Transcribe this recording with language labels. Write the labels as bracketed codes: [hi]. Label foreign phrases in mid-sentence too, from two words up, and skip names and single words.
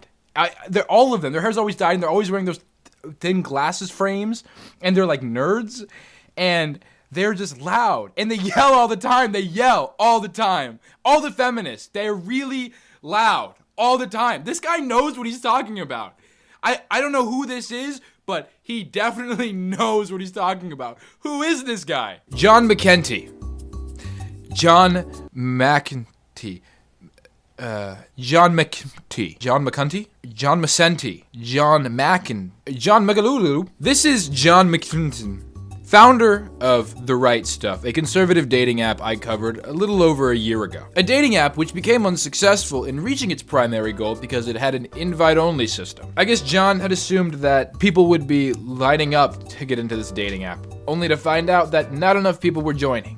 [en] All of them, their hair's always dyed and they're always wearing those thin glasses frames and they're like nerds and they're just loud and they yell all the time. They yell all the time. All the feminists, they're really loud all the time. This guy knows what he's talking about. I don't know who this is, but he definitely knows what he's talking about. Who is this guy? John McEntee. John McEntee. John McEntee. John McEntee? John Macenti. John Mackin. John Megalulu. This is John McEntee, founder of The Right Stuff, a conservative dating app I covered a little over a year ago. A dating app which became unsuccessful in reaching its primary goal because it had an invite-only system. I guess John had assumed that people would be lining up to get into this dating app, only to find out that not enough people were joining.